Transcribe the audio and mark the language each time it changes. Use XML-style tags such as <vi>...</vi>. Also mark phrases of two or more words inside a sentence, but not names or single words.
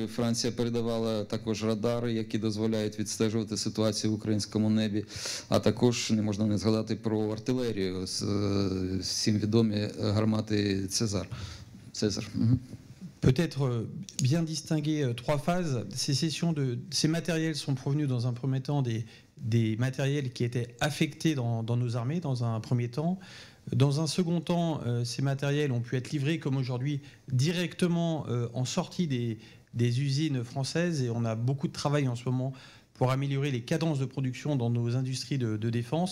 <uk>Франція передавала також радари, які дозволяють відстежувати ситуацію в українському небі, а також не можна не згадати про артилерію, всім відомі гармати Цезар.</uk> <fr>Peut-être bien distinguer trois phases. Ces matériels sont provenus dans un premier temps des matériels qui étaient affectés dans nos armées dans un premier temps. Dans un second temps, ces matériels ont pu être livrés comme aujourd'hui directement en sortie des usines françaises, et on a beaucoup de travail en ce moment pour améliorer les cadences de production dans nos industries de défense.</fr>